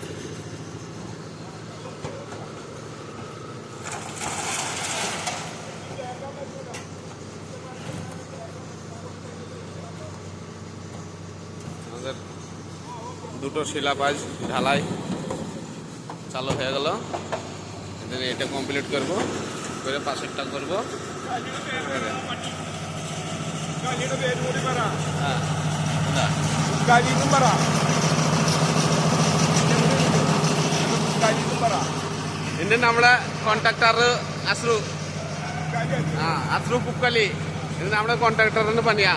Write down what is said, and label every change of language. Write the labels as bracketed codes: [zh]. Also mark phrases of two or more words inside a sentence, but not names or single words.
[bn] আমাদের দুটো শিলাবাজ ঢালাই চালু হয়ে গেল। এটা কমপ্লিট করব, করে পাশেরটা করবো। [ml] ഇതിന്റെ നമ്മുടെ കോൺട്രാക്ടർ അസ്രു പുക്കലി, ഇത് നമ്മുടെ കോൺട്രാക്ടറിന് പണിയാ.